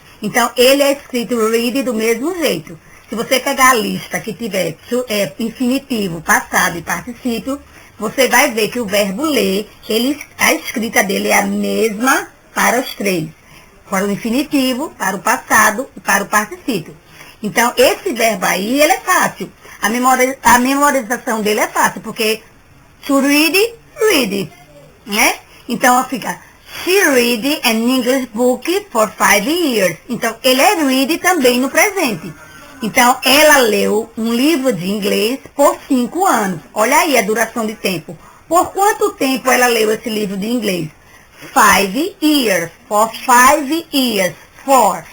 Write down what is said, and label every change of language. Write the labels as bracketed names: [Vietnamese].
[Portuguese] Então, ele é escrito read do mesmo jeito. Se você pegar a lista que tiver infinitivo, passado e particípio, você vai ver que o verbo ler, a escrita dele é a mesma para os 3. Para o infinitivo, para o passado e para o particípio. Então, esse verbo aí, ele é fácil. A memorização dele é fácil, porque to read, read, né? Então, fica, [English] she read an English book for 5 years. [Portuguese] Então, ele é read também no presente. Então, ela leu um livro de inglês por 5 anos. Olha aí a duração de tempo. Por quanto tempo ela leu esse livro de inglês? [English] 5 years. For 5 years. For.